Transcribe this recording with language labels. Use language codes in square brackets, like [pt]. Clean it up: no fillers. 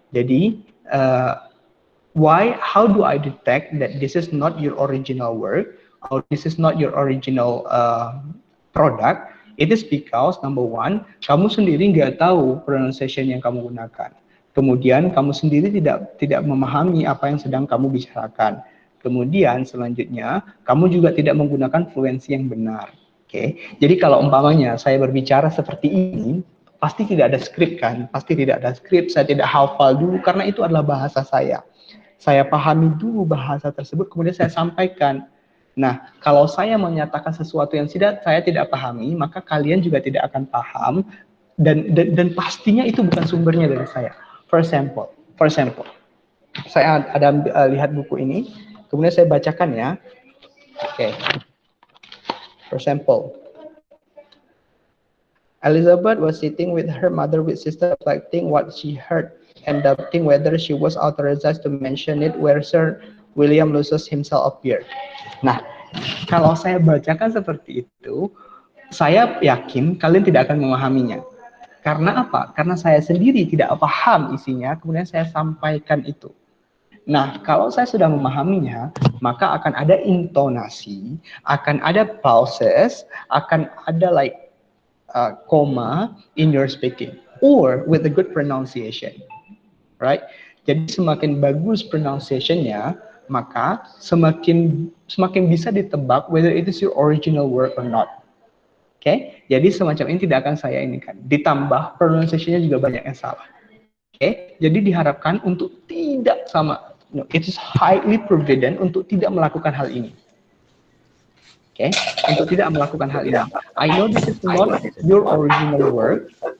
[id] Jadi, [en] how do I detect that this is not your original work or this is not your original product? It is because number one, [id] kamu sendiri nggak tahu pronunciation yang kamu gunakan. Kemudian kamu sendiri tidak memahami apa yang sedang kamu bicarakan. Kemudian selanjutnya kamu juga tidak menggunakan fluensi yang benar. Oke. Jadi kalau umpamanya saya berbicara seperti ini, pasti tidak ada skrip kan? Pasti tidak ada skrip, saya tidak hafal dulu karena itu adalah bahasa saya. Saya pahami dulu bahasa tersebut, kemudian saya sampaikan. Nah, kalau saya menyatakan sesuatu yang saya tidak pahami, maka kalian juga tidak akan paham, dan pastinya itu bukan sumbernya dari saya. [en] For example, [id] saya ada lihat buku ini, kemudian saya bacakan ya. Oke. [en] For example, Elizabeth was sitting with her mother with sister reflecting what she heard and doubting whether she was authorized to mention it where Sir William loses himself appeared. [id] Nah, kalau saya bacakan seperti itu, saya yakin kalian tidak akan memahaminya. Karena apa? Karena saya sendiri tidak paham isinya, kemudian saya sampaikan itu. Nah, kalau saya sudah memahaminya, maka akan ada intonasi, akan ada pauses, akan ada [en] comma in your speaking, or with a good pronunciation, right? [id] Jadi semakin bagus pronunciation-nya, maka semakin bisa ditebak [en] whether it is your original word or not. [id] Oke, jadi semacam ini tidak akan saya ini kan. Ditambah pronunciation-nya juga banyak yang salah. Oke, jadi diharapkan untuk tidak sama. [en] No, it is highly forbidden [id] untuk tidak melakukan hal ini. Oke, untuk tidak melakukan hal ini. [en] I know this is not your original word.